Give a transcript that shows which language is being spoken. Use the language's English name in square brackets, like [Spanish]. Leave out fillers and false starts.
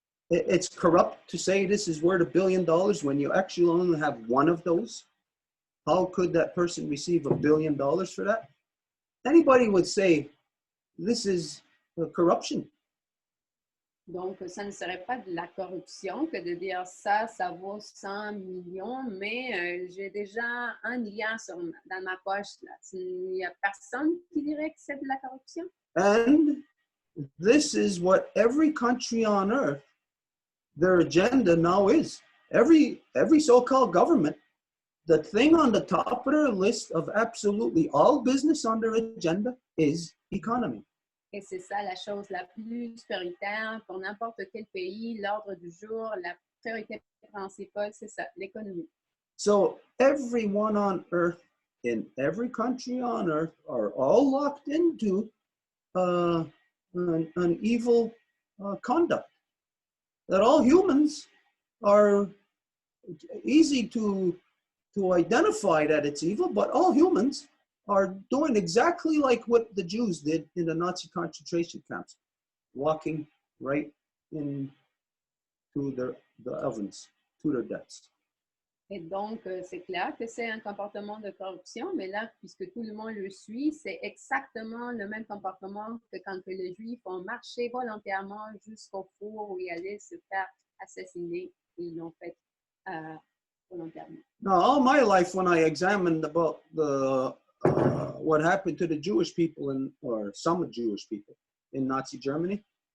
[English] It's corrupt to say this is worth $1 billion when you actually only have one of those. How could that person receive $1 billion for that? Anybody would say this is corruption. [French] Donc, ça ne serait pas de la corruption que de dire ça vaut 100 millions, mais j'ai déjà 1 milliard dans ma poche. Là. Il n'y a personne qui dirait que c'est de la corruption. [English] And this is what every country on earth, their agenda now is. Every so-called government, the thing on the top of their list of absolutely all business on their agenda is economy. [French] Et c'est ça la chose la plus prioritaire pour n'importe quel pays. L'ordre du jour, la priorité principale, c'est ça, l'économie. [English] So everyone on earth, in every country on earth, are all locked into an evil conduct. That all humans are easy to identify that it's evil, but all humans are doing exactly like what the Jews did in the Nazi concentration camps, walking right into the ovens, to their deaths. [French] Et donc, c'est clair que c'est un comportement de corruption, mais là, puisque tout le monde le suit, c'est exactement le même comportement que quand les Juifs ont marché volontairement jusqu'au four où ils allaient se faire assassiner, et ils l'ont fait volontairement. [English] Now, all my life, when I examined about what happened to the Jewish people or some Jewish people in Nazi Germany,